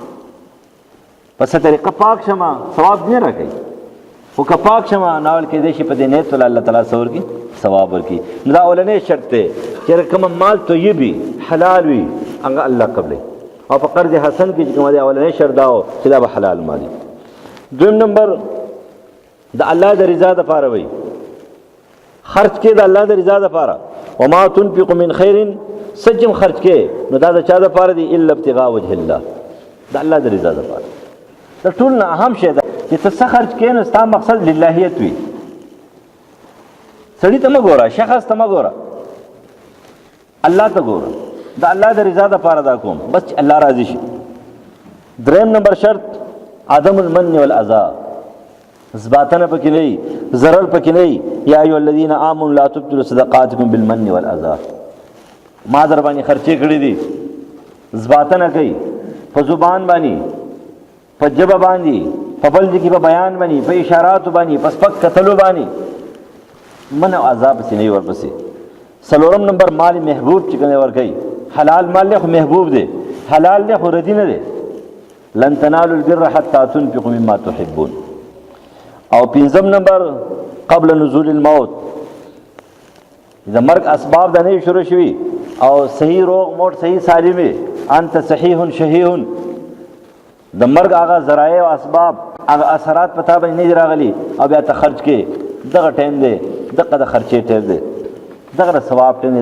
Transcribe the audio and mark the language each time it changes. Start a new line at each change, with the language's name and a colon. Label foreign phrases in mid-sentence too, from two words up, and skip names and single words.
Pashto: په څه طریقه پاک شمه ثواب نه راکوي خو که پاک شمه ناول کېدی شي په دې نیت الله تعالی څه ورکړي ثواب ورکړي نو دا اولنی شرط دی چې کومه مال طیب وي حلال وي هغه الله قبلوي او په قرض حسن کې چې کومه دی اولنی شرط دا و چې دا به حلال مال وي دویم نمبر د الله د رضا دپاره وي خرچ کې د الله د رضا دپاره
Arabic: وما تنفقوا من خیر
Pashto: څه چې خرچ کې نو دا د چا دپاره دی
Arabic: الا ابتغاء وجه الله
Pashto: د الله د رضا دپاره د ټول نه اهم شی ده چې ته څه خرج کړې نو ستا مقصد للهیت وي. سړي ته مه ګوره، شخص ته مه ګوره، الله ته ګوره. د الله د رضا دپاره دا کوم بس چې الله راضي شي. دریم نمبر شرط
Arabic: عدم المن والاذى،
Pashto: زباتنه پکې نه وي، ضرر پکې نه وي.
Arabic: یا ایها الذین آمنوا لا تبطلوا صدقاتکم بالمن والاذى.
Pashto: ما در باندې خرچې کړې دي، زباتنه کوي په زبان باندې، په ژبه باندې، په بل ځای کې په بیان باندې، په اشاراتو باندې، په سپک کتلو باندې، من او عذاب پسې نه وي ورپسې. څلورم نمبر مال محبوب چې کوم ورکوي، حلال مال دی خو محبوب دی، حلال دی خو ردی نه دی.
Arabic: لن تنالوا البر حتى تنفقوا مما تحبون.
Pashto: او پنځم نمبر
Arabic: قبل نزول الموت،
Pashto: د مرګ اسباب د نه شروع شوي او صحیح روغ موټ صحیح سالم وي،
Arabic: انت صحیح شهیح،
Pashto: د مرګ هغه ذرایع او اسباب هغه اثرات پتا باندې نه راغلي او بیا ته خرج کې دغه ټایم دی، دغه د خرچې ټایم دی، دغه ثواب ټایم دی.